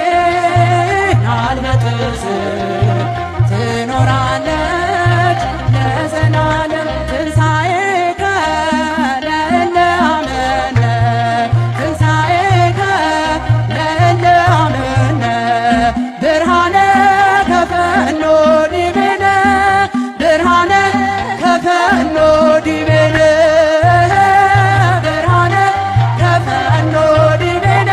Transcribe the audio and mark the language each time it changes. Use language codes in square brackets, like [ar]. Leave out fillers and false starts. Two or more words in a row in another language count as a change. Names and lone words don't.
[am] አልበጥስም ትኖራለች ለዘላለም [gez] ትንሣኤከ ለእለ አመነ ትንሣኤከ ለእለ አመነ ብርሃነ ከፈኖ ዲቤነ ብርሃነ ከፈኖ ዲቤነ ብርሃነ ከፈኖ ዲቤነ